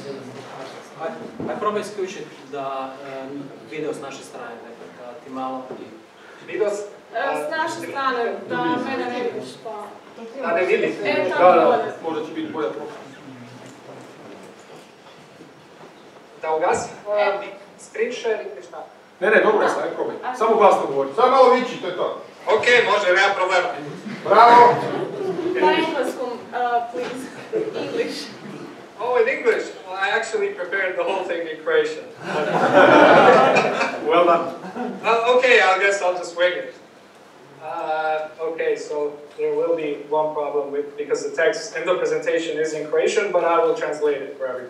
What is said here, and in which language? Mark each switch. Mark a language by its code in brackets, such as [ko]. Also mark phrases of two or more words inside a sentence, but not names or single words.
[hr] Aj probaj isključiti da video s naše strane, da ti malo... Video s... S naše strane, da mene ne vidiš pa... Da ne vidite? Tako bolje. Možda će biti bolja profila. Da ugasim [en] screen share [hr] ili šta? Ne, dobro je, aj probaj. Samo glasno govori. Samo malo vići, to je to. Ok, može, nema problema. Bravo! Na engleskom, [en] please. English. Oh, in English? Well, I actually prepared the whole thing in Croatian. Well done. Okay, I guess I'll just wing it. Okay, so there will be one problem because the text in the presentation is in Croatian, but I will translate it for everyone.